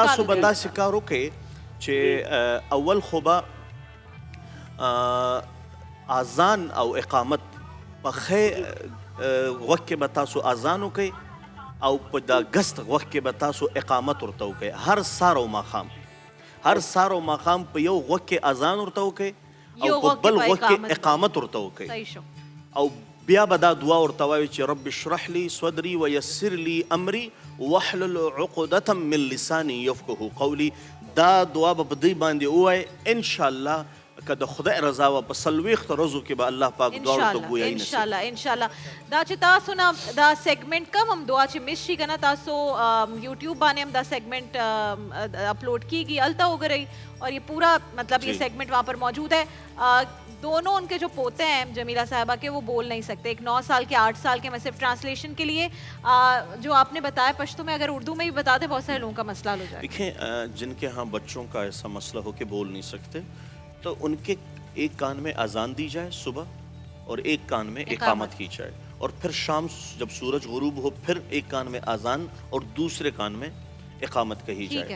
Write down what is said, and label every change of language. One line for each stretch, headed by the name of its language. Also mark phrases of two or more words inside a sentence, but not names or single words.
Pashto: تاسو به دا شکار وکړئ چې اول خو به اذان او اقامت په ښه وخت کې به تاسو اذان وکړئ او په دا ګست وخت کې به تاسو اقامت ورته وکړئ. هر سهار او ماښام په یو وخت کې اذان ورته وکړئ او په بل وخت کې اقامت ورته وکړئ. صحیح شو. او بیا به دا دعا ورته وایي چې
Arabic: رب اشرح لي صدري ويسر لي امري واحلل عقدة من لساني يفقهوا قولي.
Pashto: دا دعا به په دې باندې ووایي
Arabic: ان شاء الله
Pashto: که د خدای رضا و په څلوېښتو ورځو کې به الله پاک دواړو ته ګویایي نصیب.
Arabic: ان شاء الله
Pashto: دا چې تاسو نه دا سیگمنٹ کم هم دعا چې مس شي کنه تاسو یوټیوب باندې هم دا سیگمنٹ اپلوڈ کیږي التا وګورئ
Urdu: اور یہ پورا مطلب یہ سیگمنٹ وہاں پر موجود ہے. دونوں ان کے جو پوتے ہیں جمیلہ صاحبہ کے وہ بول نہیں سکتے. ایک 9 سال کے 8 سال کے. میں صرف ٹرانسلیشن کے لیے جو آپ نے بتایا پشتو میں اگر اردو میں بھی بتا دیں بہت سارے لوگوں کا مسئلہ حل ہو جائے. دیکھیں جن کے ہاں بچوں کا ایسا مسئلہ ہو کہ بول نہیں سکتے تو ان کے ایک کان میں اذان دی جائے صبح اور ایک کان میں اقامت کی جائے اور پھر شام جب سورج غروب ہو پھر ایک کان میں اذان اور دوسرے کان میں اقامت کہی جائے.